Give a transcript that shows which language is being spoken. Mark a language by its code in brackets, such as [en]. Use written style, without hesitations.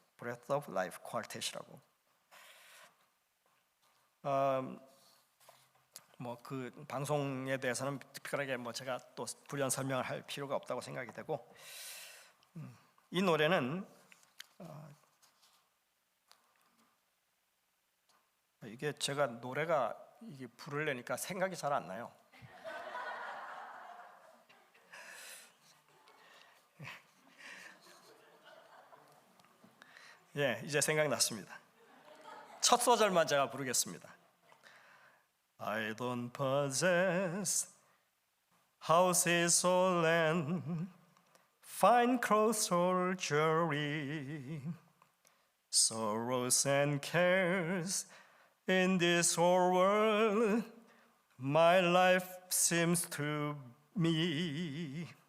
[ko] Breath of Life 쿼텟이라고. 그 방송에 대해서는 특별하게 제가 또 부연 설명을 할 필요가 없다고 생각이 되고, 이 노래는 이게 제가 노래가 이게 부르려니까 생각이 잘 안 나요. 예, 이제 생각났습니다. 첫 소절만 제가 부르겠습니다. [en] I don't possess houses or land, fine clothes or jewelry, sorrows and cares in this whole world, my life seems to me.